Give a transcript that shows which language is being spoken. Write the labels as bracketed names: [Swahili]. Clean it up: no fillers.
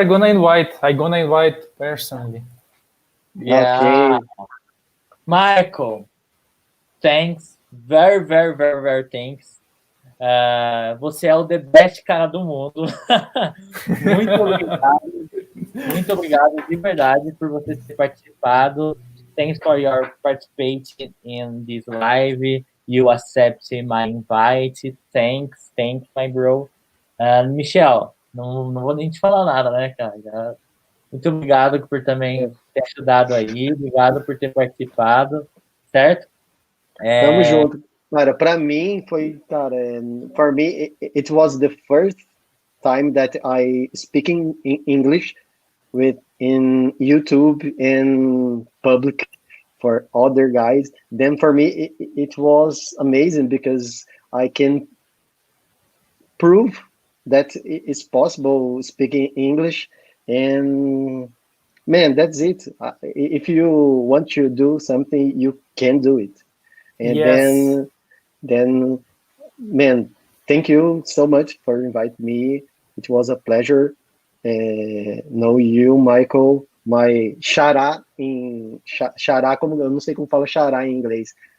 [English] I'm gonna invite personally. Yeah. Okay. Michael, thanks. Very, very, very, very thanks. [Portuguese] Você é o [English] the best [Portuguese] cara do mundo. Muito obrigado. Muito obrigado de verdade por você ter participado. [English] Thanks for your participation in this live. You accept my invite. Thanks, my bro. [Portuguese] Michel, não vou nem te falar nada, né, cara? Muito obrigado por também ter ajudado aí. Obrigado por ter participado, certo? Tamo junto. Cara, para mim foi, cara, [English] for me it was the first time that I speaking in English in YouTube and public for other guys. Then for me it was amazing because I can prove that it's possible speaking English, and man, that's it. If you want to do something, you can do it. And Yes. then, man, thank you so much for inviting me. It was a pleasure know you, Michael. My [Portuguese] xará xará, como eu não sei como fala xará em inglês.